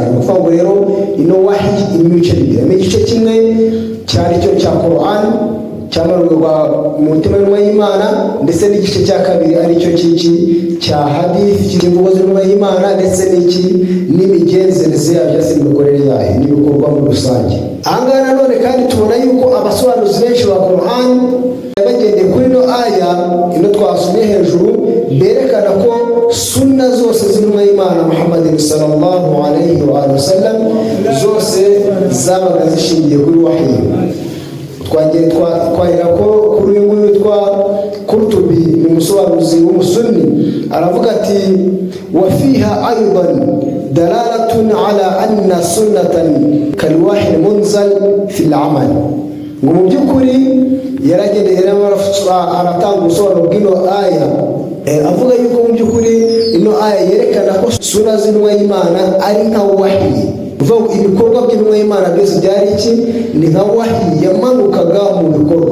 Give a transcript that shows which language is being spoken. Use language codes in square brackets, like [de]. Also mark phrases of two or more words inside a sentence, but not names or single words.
[rw] Ni ukuvuga ngo rero ino wahyi irimo ibice bibiri. Igice kimwe cyari cyo cya Qur'an cyamanurwa mu mutima w'intumwa y'Imana, ndetse n'igice cya kabiri ari cyo cya hadith cy'imvugo z'intumwa y'Imana, ndetse n'imigenzereze yayo se n'imikorere yayo n'ibikorwa muri rusange. Ahangaha nanone kandi tubona yuko abasobanuzi benshi ba Qur'an bagendeye kuri ino aya ino twasomye hejuru, berekana ko sunna zose z'intumwa y'Imana Muhammad [ar] صلى الله عليه وسلم [rw] zose zabaga zishingiye kuri wahyi. Twahera ko kuri uyu nguyu witwa Qurtubi, ni umusobanuzi w'umusunni, aravuga ati [ar] وفيها أيضا دلالة على أن سنة كالوحي منزل في العمل. [rw] Ngo mu by'ukuri yaragendeye aratanga ubusobanuro bw'ino aya, avuga yuko mu by'ukuri ino aya yerekana ko sunna z'intumwa y'Imana ari nka wahyi. Uvuga ibikorwa by'intumwa y'Imana byose byari iki? Ni nka wahyi yamanukaga mu bikorwa.